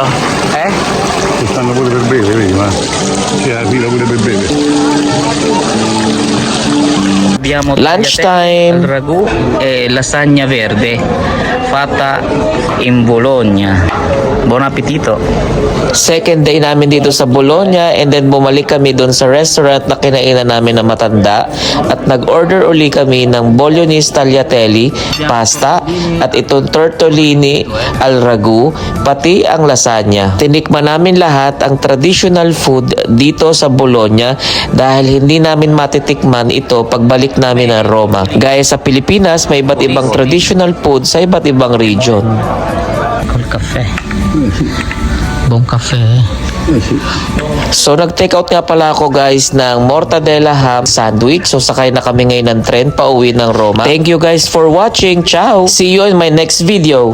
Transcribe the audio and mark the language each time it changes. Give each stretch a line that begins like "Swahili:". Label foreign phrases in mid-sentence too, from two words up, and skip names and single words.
Italian: ci stanno pure per bere, vedi, ma c'è la fila pure per bere. Abbiamo
English: Lunchtime.
Italian: al ragù e lasagna verde fatta in Bologna. Buon appetito.
Filipino: Second day namin dito sa Bologna
English: and then
Filipino: bumalik kami doon sa restaurant na kinainan namin na matanda at nag-order uli kami ng bolognese tagliatelle, pasta at itong tortellini al ragu, pati ang lasagna. Tinikman namin lahat ang
English: traditional food
Filipino: dito sa Bologna dahil hindi namin matitikman ito pagbalik namin ng Roma. Gaya sa Pilipinas, may iba't ibang
English: traditional food
Filipino: sa iba't ibang region.
Italian: Col caffè. Buon caffè.
Filipino: So nag-take out nga pala ako guys ng mortadella
English: ham sandwich.
Filipino: So sakay na kami ngayon ng tren pa uwi ng Roma.
English: Thank you guys for watching. Ciao! See you in my next video.